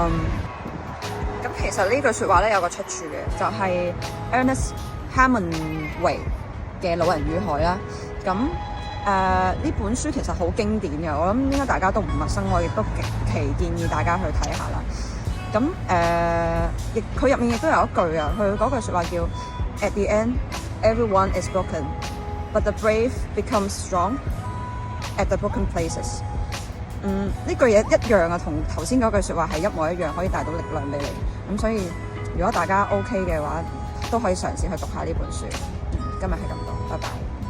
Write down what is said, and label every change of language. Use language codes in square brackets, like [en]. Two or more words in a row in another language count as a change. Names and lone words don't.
[yue] 咁其實呢句説話咧有個出處嘅，就係 Ernest Hemingway 嘅《老人與海》啦。咁呢本書其實好經典嘅，我諗應該大家都唔陌生，我亦都極其建議大家去睇下啦。咁佢入面亦都有一句啊，佢嗰句説話叫 [en] At the end, everyone is broken, but the brave become strong at the broken places。 [yue] 呢句嘢一樣啊，同頭先嗰句説話係一模一樣，可以帶到力量俾你。咁所以如果大家 OK 嘅話，都可以嘗試去讀下呢本書。今日係咁多，拜拜。